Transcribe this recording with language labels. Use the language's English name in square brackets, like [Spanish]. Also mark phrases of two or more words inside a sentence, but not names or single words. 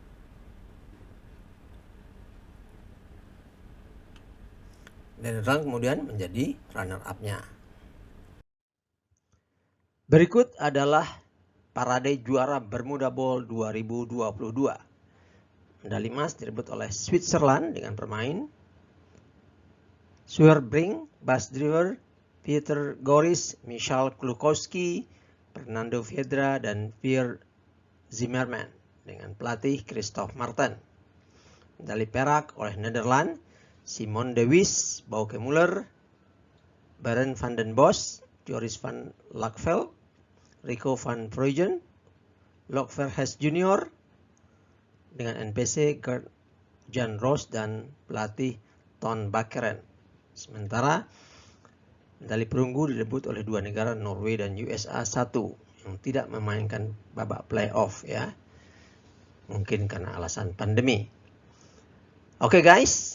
[Indonesian] Netherlands kemudian menjadi runner-up-nya. Berikut adalah parade juara Bermuda Bowl 2022. Medali emas direbut oleh Switzerland dengan bermain Sweerbrink, Bas Drewer, Peter Goris, Michal Klukowski, Fernando Viedra, dan Pierre Zimmerman dengan pelatih Christophe Martin. Medali perak oleh Nederland, Simon de Vries, Bauke Muller, Barend van den Bos, Joris van Laakveld, Rico van Prooijen, Loek Verhees Jr. dengan NPC Gert Jan Roos dan pelatih Ton Bakkeren. Sementara medali perunggu direbut oleh dua negara Norway dan USA 1 yang tidak memainkan babak playoff ya. Mungkin karena alasan pandemi. Oke guys.